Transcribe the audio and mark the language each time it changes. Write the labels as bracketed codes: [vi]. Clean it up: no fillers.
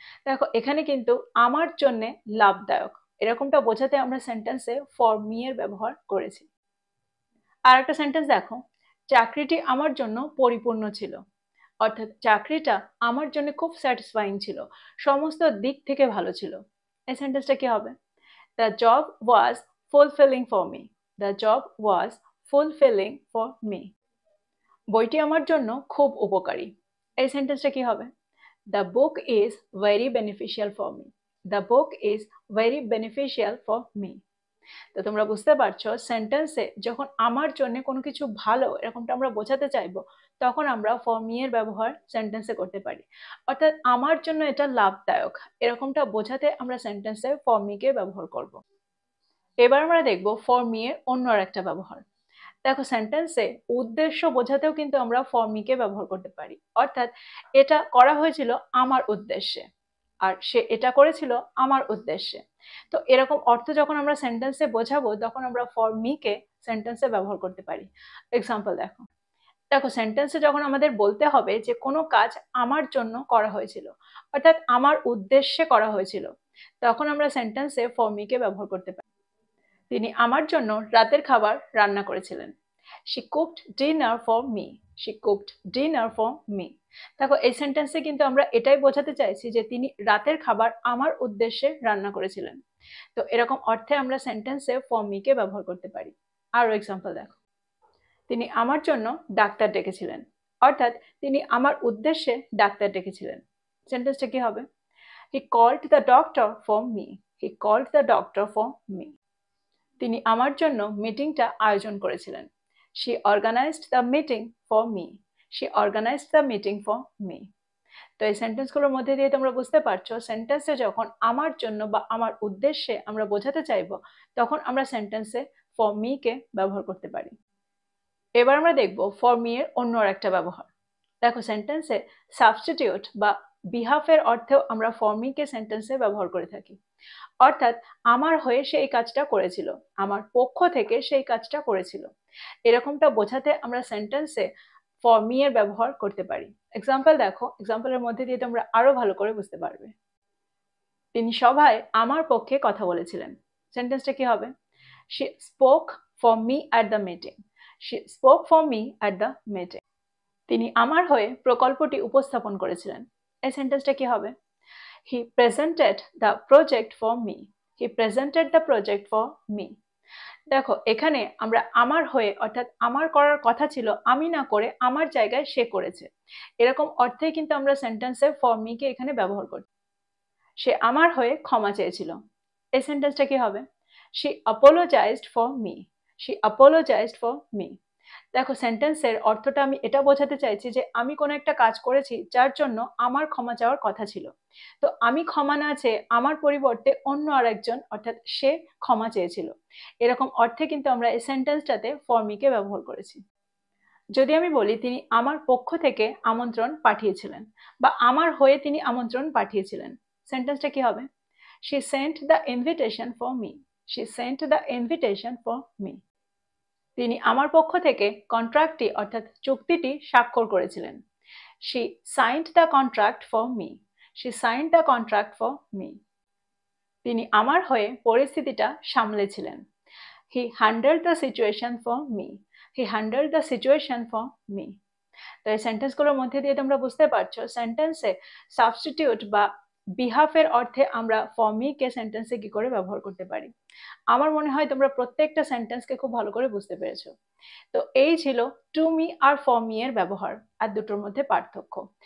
[bn] দেখো, এখানে কিন্তু আমার জন্য লাভদায়ক এরকমটা বোঝাতে আমরা সেন্টেন্সে ফর মি এর ব্যবহার করেছি। আর একটা সেন্টেন্স দেখো, চাকরিটি আমার জন্য পরিপূর্ণ ছিল, অর্থাৎ চাকরিটা আমার জন্য খুব স্যাটিসফাইং ছিল, সমস্ত দিক থেকে ভালো ছিল, এই সেন্টেন্সটা কি হবে? [en] The job was fulfilling for me. The job was fulfilling for me. [bn] বইটি আমার জন্য খুব উপকারী, এই সেন্টেন্সটা কি হবে? [en] The book is very beneficial for me. The book is very beneficial for me. [bn] তো তোমরা বুঝতে পারছো সেন্টেন্সে যখন আমার জন্য কোনো কিছু ভালো এরকমটা আমরা বোঝাতে চাইবো, তখন আমরা ফর মি এর ব্যবহার সেন্টেন্সে করতে পারি। অর্থাৎ আমার জন্য এটা লাভদায়ক এরকমটা বোঝাতে আমরা সেন্টেন্সে ফর মি কে ব্যবহার করব। এবার আমরা দেখব ফর মি এর অন্য একটা ব্যবহার। দেখো, সেন্টেন্সে উদ্দেশ্য বোঝাতেও কিন্তু আমরা ফর মি কে ব্যবহার করতে পারি। অর্থাৎ এটা করা হয়েছিল আমার উদ্দেশ্যে, আর সে এটা করেছিল আমার উদ্দেশ্যে। তো এরকম অর্থ যখন আমরা সেন্টেন্সে বোঝাবো তখন আমরা ফর মি কে সেন্টেন্সে ব্যবহার করতে পারি। এক্সাম্পল দেখো, দেখো সেন্টেন্সে যখন আমাদের বলতে হবে যে কোনো কাজ আমার জন্য করা হয়েছিল, অর্থাৎ আমার উদ্দেশ্যে করা হয়েছিল, তখন আমরা সেন্টেন্সে ফর মি কে ব্যবহার করতে পারি। তিনি আমার জন্য রাতের খাবার রান্না করেছিলেন। [en] She cooked dinner for me. She cooked dinner for me. [bn] দেখো, এই সেন্টেন্সে কিন্তু আমরা এটাই বোঝাতে চাইছি যে তিনি রাতের খাবার আমার উদ্দেশ্যে রান্না করেছিলেন। তো এরকম অর্থে আমরা সেন্টেন্সে ফর মি কে ব্যবহার করতে পারি। আরো এক্সাম্পল দেখো, তিনি আমার জন্য ডাক্তার ডেকেছিলেন, অর্থাৎ তিনি আমার উদ্দেশ্যে ডাক্তার ডেকেছিলেন, সেন্টেন্সটা কি হবে? [en] He called the doctor for me. He called the doctor for me. [bn] তিনি আমার জন্য মিটিংটা আয়োজন করেছিলেন। [en] She organized the meeting for me. She organized the meeting for me. [bn] তো এই সেন্টেন্সগুলোর মধ্যে দিয়ে তোমরা বুঝতে পারছো সেন্টেন্সে যখন আমার জন্য বা আমার উদ্দেশ্যে আমরা বোঝাতে চাইবো, তখন আমরা সেন্টেন্সে ফর মি কে ব্যবহার করতে পারি। এবার আমরা দেখব ফর মি এর অন্য একটা ব্যবহার। দেখো, সেন্টেন্সে সাবস্টিটিউট বা বিহাফের অর্থেও আমরা ফর মি কে সেন্টেন্সে ব্যবহার করে থাকি। অর্থাৎ আমার হয়ে সেই কাজটা করেছিল, আমার পক্ষ থেকে সেই কাজটা করেছিল, এরকমটা বোঝাতে আমরা সেন্টেন্সে ফর মি এর ব্যবহার করতে পারি। এক্সাম্পল দেখো, এক্সাম্পলের মধ্যে দিয়ে তোমরা আরো ভালো করে বুঝতে পারবে। তিনি সভায় আমার পক্ষে কথা বলেছিলেন। সেন্টেন্সটা কি হবে? [en] She spoke for me at the meeting. She spoke for me at the meeting. [bn] তিনি আমার হয়ে প্রকল্পটি উপস্থাপন করেছিলেন। এই সেন্টেন্সটা কি হবে? [en] He presented the project for me. He presented the project for me. [bn] দেখো, এখানে আমরা আমার হয়ে অর্থাৎ আমার করার কথা ছিল, আমি না করে আমার জায়গায় সে করেছে, এরকম অর্থে কিন্তু আমরা সেন্টেন্সে ফর মি কে এখানে ব্যবহার করি। সে আমার হয়ে ক্ষমা চেয়েছিল। এই সেন্টেন্সটা কি হবে? [en] She apologized for me. She apologized for me. [bn] দেখো, সেন্টেন্সের অর্থটা আমি এটা বোঝাতে চাইছি যে আমি কোনো একটা কাজ করেছি যার জন্য আমার ক্ষমা চাওয়ার কথা ছিল, তো আমি ক্ষমা না চেয়ে আমার পরিবর্তে অন্য আরেকজন অর্থাৎ সে ক্ষমা চেয়েছিল, এরকম অর্থে কিন্তু আমরা এই সেন্টেন্সটাতে ফর মি কে ব্যবহার করেছি। যদি আমি বলি তিনি আমার পক্ষ থেকে আমন্ত্রণ পাঠিয়েছিলেন বা আমার হয়ে তিনি আমন্ত্রণ পাঠিয়েছিলেন, সেন্টেন্সটা কি হবে? [en] She sent the invitation for me. She sent the invitation for me. [bn] তিনি আমার পক্ষ থেকে কন্ট্রাক্টটি অর্থাৎ চুক্তিটি স্বাক্ষর করেছিলেন। [en] She signed the contract for me. She signed the contract for me. [bn] তিনি আমার হয়ে পরিস্থিতিটা সামলেছিলেন। [en] He handled the situation for me. He handled the situation for me. [bn] তো এই সেন্টেন্সগুলোর মধ্যে দিয়ে তোমরা বুঝতে পারছো সেন্টেন্সে সাবস্টিটিউট বা বিহাফের অর্থে আমরা ফর মি কে সেন্টেন্সে কি করে ব্যবহার করতে পারি। আমার মনে হয় তোমরা প্রত্যেকটা সেন্টেন্সকে খুব ভালো করে বুঝতে পেরেছো। তো এই ছিল to me আর for me এর ব্যবহার আর দুটোর মধ্যে পার্থক্য।